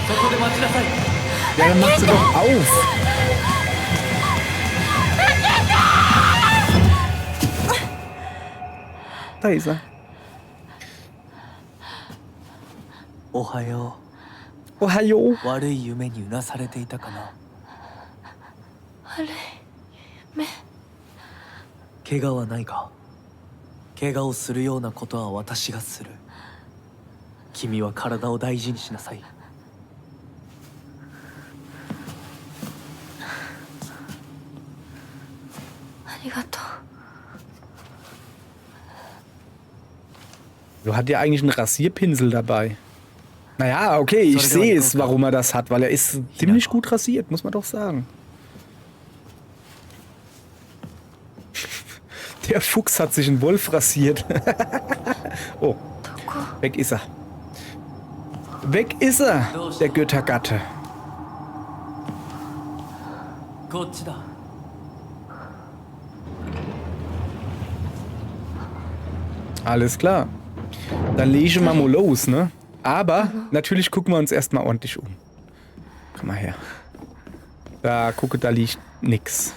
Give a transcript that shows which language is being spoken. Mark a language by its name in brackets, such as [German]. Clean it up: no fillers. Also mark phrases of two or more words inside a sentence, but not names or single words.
[German] Ja, dann mach sie doch auf. Da ist er. [Japanese] おはよ [German] Oh, hallo. [Japanese] う。悪い夢にうなされていたかな。悪い目。怪我はないか。怪我をするようなことは私がする。君は体を大事にしなさい。ありがとう。 [German] Du hat ja eigentlich einen Rasierpinsel dabei. Naja, okay, ich sehe es, warum er das hat, weil er ist ziemlich gut rasiert, muss man doch sagen. Der Fuchs hat sich einen Wolf rasiert. Oh, weg ist er. Weg ist er, der Göttergatte. [Japanese] こっちだ。 [German] Alles klar. Dann legen wir mal los, ne? Aber natürlich gucken wir uns erstmal ordentlich um. Komm mal her. Da, gucke, da liegt nix.